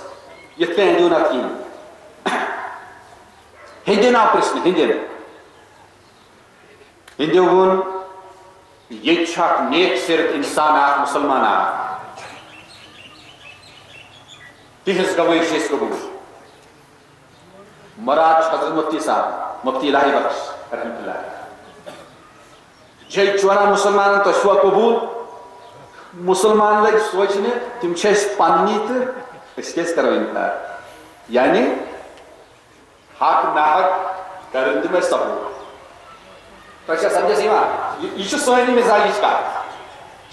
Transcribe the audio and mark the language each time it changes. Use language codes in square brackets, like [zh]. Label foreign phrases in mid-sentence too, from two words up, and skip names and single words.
[ks] یِتھ کٔنۍ أنٛدیو نہٕ اتھ کِہیٖنۍ. ہیٚندٮ۪ن آو پرٛژھنہٕ، ہیٚندٮ۪و ووٚن ییٚتہِ چھُ اکھ نیک سِرت انسان اکھ مُسلمان اکھ، تِہنٛز گوٲہی چھِ أسۍ قبوٗل. مراد چھُ حضرت مفتی صاحب مفتی الہی بخش رحمت اللہ. جج چھُ ونان مُسلمانن تۄہہِ چھُوا قبوٗل؟ مُسلمان لٔگۍ سونٛچنہِ تِم چھِ أسۍ پننی تہٕ أسۍ کیٛازِ کرو انکار. یعنی حق ناحق کرن تِم أسۍ ثبوٗت. تۄہہِ چھا سمجھس یِوان؟ یہِ چھِ سٲنۍ مِزاجِچ کتھ.